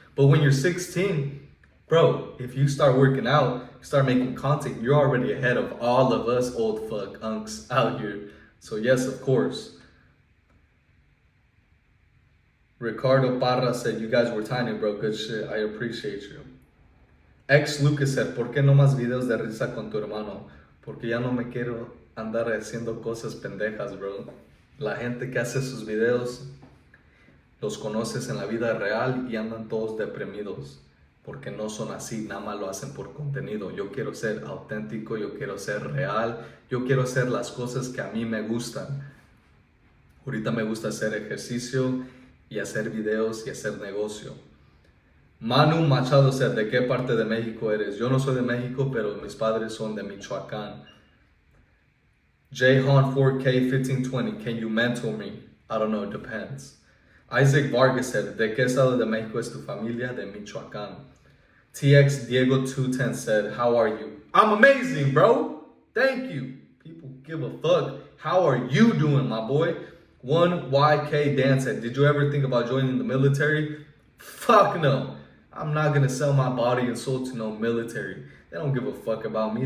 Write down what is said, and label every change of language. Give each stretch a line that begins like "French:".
English: But when you're 16, bro, if you start working out, start making content, you're already ahead of all of us old fuck unks out here. So yes, of course. Ricardo Parra said, you guys were tiny, bro. Good shit. I appreciate you.
Spanish: Ex Lucas said, ¿por qué no más videos de risa con tu hermano? Porque ya no me quiero andar haciendo cosas pendejas, bro. La gente que hace sus videos, los conoces en la vida real y andan todos deprimidos. Porque no son así, nada más lo hacen por contenido. Yo quiero ser auténtico, yo quiero ser real, yo quiero hacer las cosas que a mí me gustan. Ahorita me gusta hacer ejercicio y hacer videos y hacer negocio. Manu Machado said, ¿de qué parte de México eres? Yo no soy de México, pero mis padres son de Michoacán.
English: Jayhan 4K 1520, can you mentor me? I don't know, it depends.
Spanish: Isaac Vargas said, ¿de qué estado de México es tu familia? De Michoacán.
English: TX Diego 210 said, how are you? I'm amazing, bro. Thank you. People give a fuck. How are you doing, my boy? 1YK Dan said, did you ever think about joining the military? Fuck no. I'm not gonna sell my body and soul to no military. They don't give a fuck about me.